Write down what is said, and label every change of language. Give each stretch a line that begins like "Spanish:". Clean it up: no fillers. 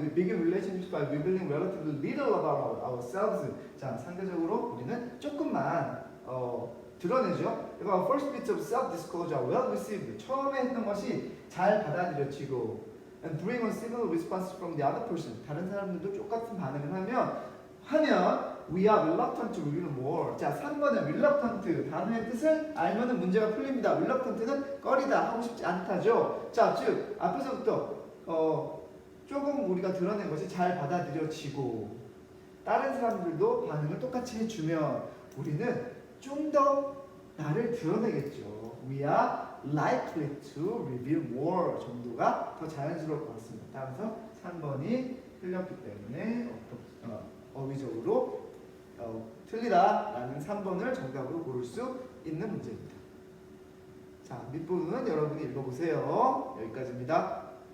English: We begin relationships by revealing relatively little about ourselves.
Korean: 자, 상대적으로 우리는 조금만 드러내죠.
English: Our first bits of self-disclosure are well received.
Korean: 처음에 했던 것이 잘 받아들여지고
English: and bring on similar responses from the other person.
Korean: 다른 사람들도 똑같은 반응을 하면
English: we are reluctant to reveal more.
Korean: 자, 3번은 reluctant. 단어의 뜻을 알면은 문제가 풀립니다. reluctant는 꺼리다, 하고 싶지 않다죠. 자, 즉 앞에서부터 조금 우리가 드러낸 것이 잘 받아들여지고 다른 사람들도 반응을 똑같이 해주면 우리는 좀 더 나를 드러내겠죠.
English: We are likely to reveal more
Korean: 정도가 더 자연스러울 것 같습니다. 따라서 3번이 틀렸기 때문에 어휘적으로 틀리다라는 3번을 정답으로 고를 수 있는 문제입니다. 자, 밑부분은 여러분이 읽어보세요. 여기까지입니다.